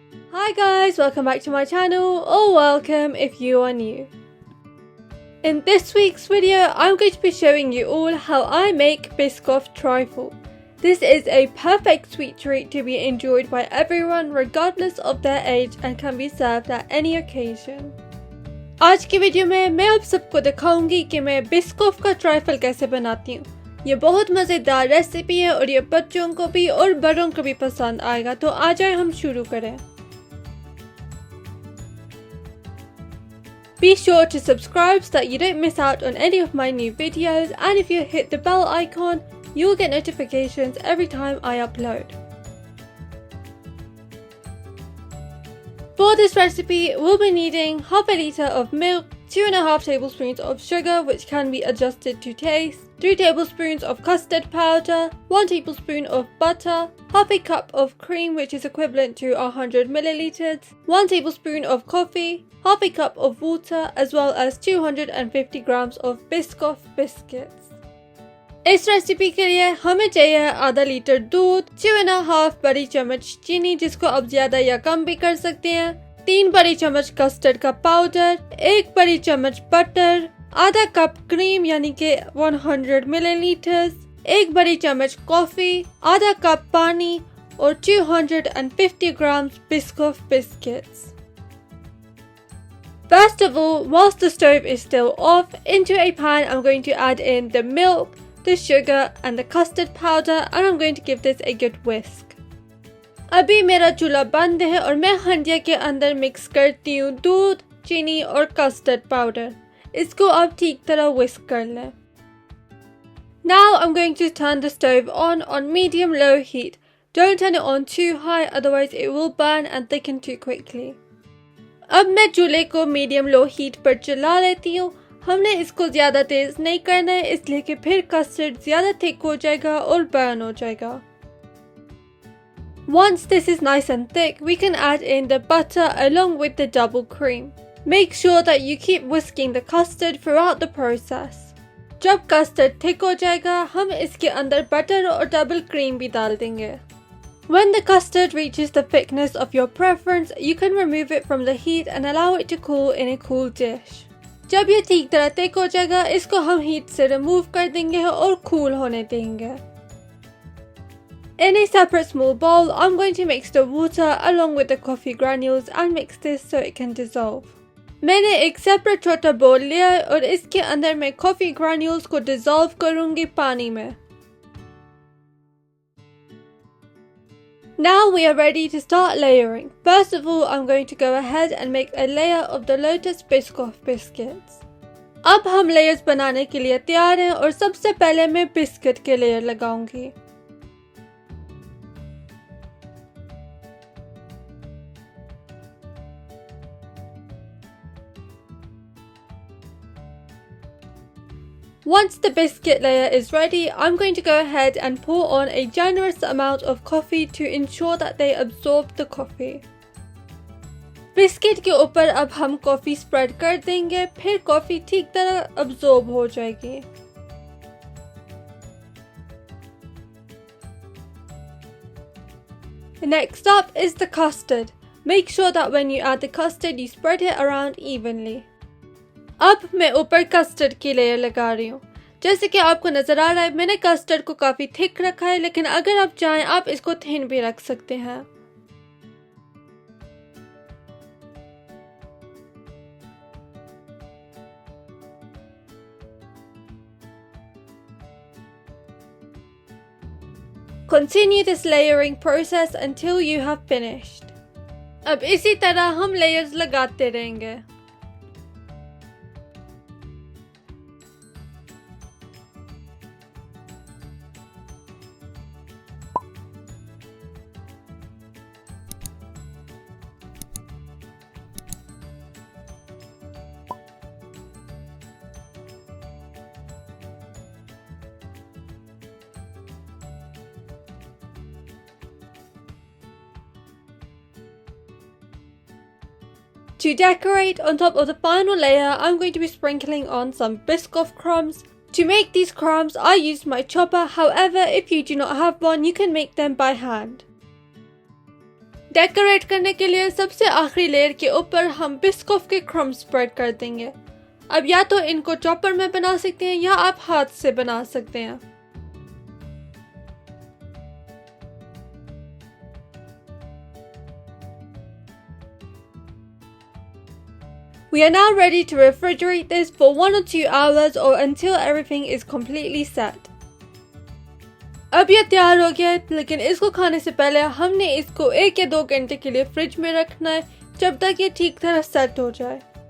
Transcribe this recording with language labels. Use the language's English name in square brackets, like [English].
[English] Hi guys, welcome back to my channel, or welcome if you are new. In this week's video, I'm going to be showing you all how I make Biscoff Trifle. This is a perfect sweet treat to be enjoyed by everyone regardless of their age and can be served at any occasion. [Hindi] आज की video में मैं आप सबको दिखाऊंगी कि मैं Biscoff का ट्राइफल कैसे बनाती हूँ। ये बहुत मज़ेदार रेसिपी है और ये बच्चों को भी और बड़ों को भी पसंद आएगा, तो आ जाए हम शुरू करें। [English] Be sure to subscribe so that you don't miss out on any of my new videos, and if you hit the bell icon, you'll get notifications every time I upload. For this recipe, we'll be needing half a litre of milk, 2.5 tablespoons of sugar which can be adjusted to taste, 3 tablespoons of custard powder, 1 tablespoon of butter, half a cup of cream which is equivalent to 100 milliliters, 1 tablespoon of coffee, half a cup of water, as well as 250 grams of Biscoff biscuits. [Hindi] इस recipe के लिए हमें चाहिए आधा litre दूध, 2.5 बड़ी चम्मच चीनी जिसको आप ज्यादा या कम भी कर सकते हैं, 3 बड़ी चम्मच कस्टर्ड का पाउडर, 1 बड़ी चम्मच बटर, आधा कप क्रीम यानी कि 100 मिलीलीटर्स, 1 बड़ी चम्मच कॉफी, आधा कप पानी और [English] 250 grams Biscoff biscuits. First of all, whilst the stove is still off, into a pan I'm going to add in the milk, the sugar and the custard powder, and I'm going to give this a good whisk. [Hindi] अभी मेरा चूल्हा बंद है और मैं हंडिया के अंदर mix करती हूँ दूध, चीनी और कस्टर्ड पाउडर। इसको अब ठीक तरह whisk कर लें। [English] Now I'm going to turn the stove on medium-low heat. Don't turn it on too high, otherwise it will burn and thicken too quickly. [Hindi] अब मैं चूल्हे को मीडियम लो हीट पर चला लेती हूँ। हमने इसको ज़्यादा तेज़ नहीं करना है इसलिए कि फिर कस्टर्ड ज़्यादा थिक हो जाएगा और बर्न हो जाएगा। [English] Once this is nice and thick, we can add in the butter along with the double cream. Make sure that you keep whisking the custard throughout the process. [Hindi] जब custard thick हो जाएगा, हम इसके अंदर butter और double cream भी डाल देंगे। [English] When the custard reaches the thickness of your preference, you can remove it from the heat and allow it to cool in a cool dish. [Hindi] जब ये ठीक तरह थिक हो जाएगा, इसको हम हीट से रिमूव कर देंगे और कूल होने देंगे। [English] In a separate small bowl, I'm going to mix the water along with the coffee granules and mix this so it can dissolve. [Hindi] मैंने एक separate छोटा bowl लिया है और इसके अंदर मैं coffee granules को dissolve करूँगी पानी में। [English] Now we are ready to start layering. First of all, I'm going to go ahead and make a layer of the Lotus Biscoff biscuits. [Hindi] अब हम layers बनाने के लिए तैयार हैं और सबसे पहले मैं बिस्किट के लेयर लगाऊंगी। [English] Once the biscuit layer is ready, I'm going to go ahead and pour on a generous amount of coffee to ensure that they absorb the coffee. [Hindi] Biscuit के ऊपर अब हम कॉफ़ी स्प्रेड कर देंगे, फिर coffee ठीक तरह absorb हो जाएगी। [English] Next up is the custard. Make sure that when you add the custard, you spread it around evenly. [Hindi] अब मैं ऊपर कस्टर्ड की लेयर लगा रही हूँ। जैसे कि आपको नज़र आ रहा है, मैंने कस्टर्ड को काफ़ी थिक रखा है, लेकिन अगर आप चाहें आप इसको थिन भी रख सकते हैं। [English] Continue this layering process until you have finished. [Hindi] अब इसी तरह हम लेयर्स लगाते रहेंगे। [English] To decorate, on top of the final layer, I'm going to be sprinkling on some Biscoff crumbs. To make these crumbs, I used my chopper. However, if you do not have one, you can make them by hand. [Hindi] Decorate करने के लिए सबसे आखिरी layer के ऊपर हम Biscoff के crumb spread कर देंगे। अब या तो इनको चॉपर में बना सकते हैं या आप हाथ से बना सकते हैं। [English] We are now ready to refrigerate this for 1 or 2 hours or until everything is completely set. [Hindi] अब ये तैयार हो गया है, लेकिन इसको खाने से पहले हमने इसको 1 या 2 घंटे के लिए फ्रिज में रखना है जब तक ये ठीक तरह सेट हो जाए।